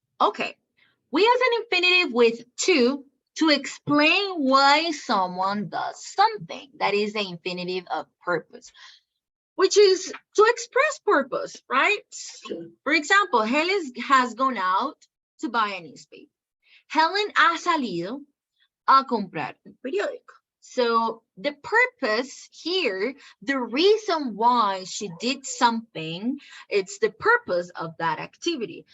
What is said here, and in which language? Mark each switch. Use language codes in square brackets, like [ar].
[en] Okay, we use an infinitive with to explain why someone does something. That is the infinitive of purpose, which is to express purpose, right? For example, Helen has gone out to buy a newspaper. [es] Helen ha salido a comprar un periódico. [en] So the purpose here, the reason why she did something, it's the purpose of that activity.